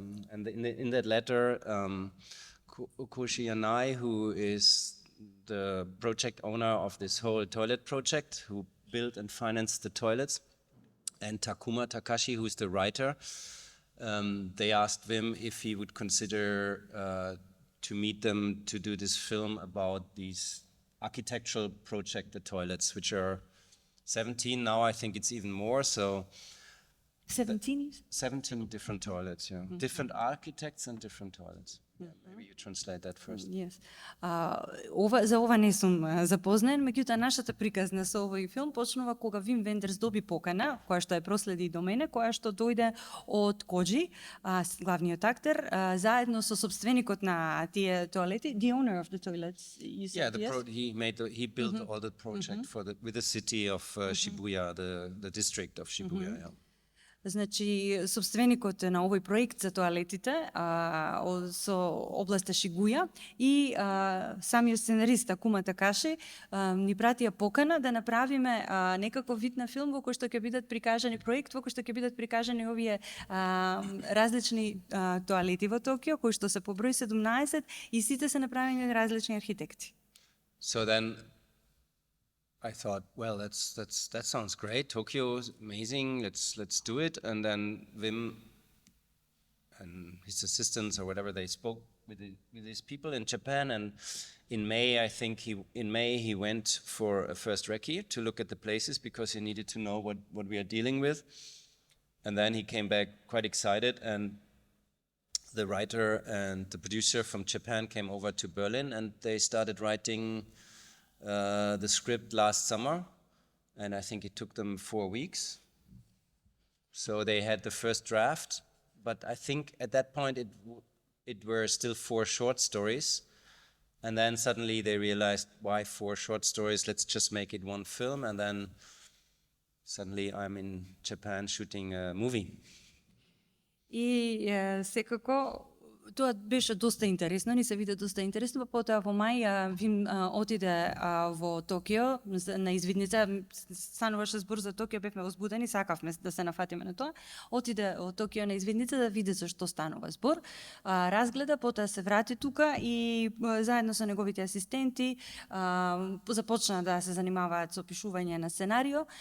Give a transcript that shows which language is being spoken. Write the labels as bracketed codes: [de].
[en] And in that letter, Koshi Yanai, who is the project owner of this whole toilet project, who built and financed the toilets, and Takuma Takashi, who's the writer, they asked Wim if he would consider to meet them to do this film about these architectural project, the toilets, which are 17 now. I think it's even more. So 17? 17 different toilets, yeah. Different architects and different toilets. Maybe you translate that first. Yes. [mk] За ова не сум запознаен, меѓутоа нашата приказна со овој филм почнува кога Вим Вендерс доби покана, која што ја проследи до мене, која што дојде од Коджи, главниот актер, заедно со собственикот на тие тоалети, the owner of the toilets. [en] You said, He built all the project with the city of Shibuya, the district of Shibuya. Yeah. [mk] Значи, собственикот на овој проект за тоалетите со областа Шигуја и самиот сценарист Такума Такаши ни пратија покана да направиме некаков вид на филм во кој што ќе бидат прикажани проект, во кој што ќе бидат прикажани овие различни тоалети во Токио, кои што се по број 17 и сите се направени од различни архитекти. [en] So then I thought, well, that sounds great. Tokyo is amazing. Let's do it. And then Wim and his assistants or whatever, they spoke with these people in Japan. And in May, I think he went for a first recce to look at the places because he needed to know what we are dealing with. And then he came back quite excited, and the writer and the producer from Japan came over to Berlin, and they started writing the script last summer, and I think it took them 4 weeks. So they had the first draft, but I think at that point it were still 4 short stories, And then suddenly they realized, why 4 short stories? Let's just make it one film. And then suddenly I'm in Japan shooting a movie. [mk] И секако тоа беше доста интересно, ни се виде доста интересно, па потоа во мај Вим отиде во Токио на извидница, стануваше збор за Токио, бевме возбудени, сакавме да се нафатиме на тоа. Отиде во Токио на извидница да види за што станува збор. Разгледа, потоа се врати тука и заедно со неговите асистенти започна да се занимаваат со пишување на сценарио.